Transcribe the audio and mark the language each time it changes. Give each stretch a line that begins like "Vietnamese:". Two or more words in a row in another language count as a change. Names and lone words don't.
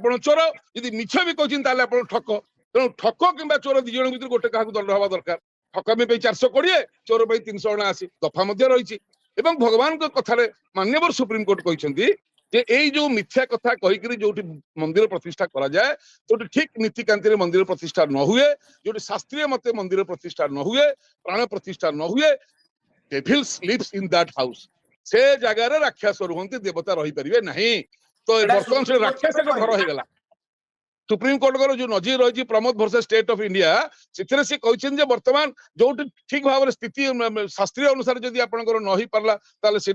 Odia: ଆପଣ ଚୋର ଯଦି ମିଛ ବି କହିଛନ୍ତି ତାହେଲେ ଆପଣ ଠକ ତେଣୁ ଠକ କିମ୍ବା ଚୋର ଦି ଜଣ ଭିତରୁ ଗୋଟେ କାହାକୁ ଦଣ୍ଡ ହବା ଦରକାର ଠକାମି ପାଇଁ 420 ଚୋର ପାଇଁ 379 ଦଫା ମଧ୍ୟ ରହିଛି ଏବଂ ଭଗବାନଙ୍କ କଥାରେ ମାନ୍ୟବର ସୁପ୍ରିମକୋର୍ଟ କହିଛନ୍ତି ଯେ ଏଇ ଯୋଉ ମିଥ୍ୟା କଥା କହିକିରି ଯୋଉଠି ମନ୍ଦିର ପ୍ରତିଷ୍ଠା କରାଯାଏ ଯୋଉଠି ଠିକ ନୀତିକାନ୍ତିରେ ମନ୍ଦିର ପ୍ରତିଷ୍ଠା ନ ହୁଏ ଯୋଉଠି ଶାସ୍ତ୍ରୀୟ ମତେ ମନ୍ଦିର ପ୍ରତିଷ୍ଠା ନ ହୁଏ ପ୍ରାଣ ପ୍ରତିଷ୍ଠା ନ ହୁଏ
English: devils lives in that house
Odia: ସେ ଜାଗାରେ ରାକ୍ଷସ ରୁହନ୍ତି ଦେବତା ରହିପାରିବେ ନାହିଁ ତ ବର୍ତ୍ତମାନ ସେ ରାକ୍ଷସଙ୍କ ଘର ହେଇଗଲା ସୁପ୍ରିମକୋର୍ଟଙ୍କର ଯୋଉ ନଜିର ରହିଛି ପ୍ରମୋଦ ଭର୍ସେସ ଷ୍ଟେଟ ଅଫ ଇଣ୍ଡିଆ ସେଥିରେ ସେ କହିଛନ୍ତି ଯେ ବର୍ତ୍ତମାନ ଯୋଉଠି ଠିକ ଭାବରେ ସ୍ଥିତି ଶାସ୍ତ୍ରୀୟ ଅନୁସାରେ ଯଦି ଆପଣଙ୍କର ନ ହେଇପାରିଲା ତାହେଲେ ସେଇଟା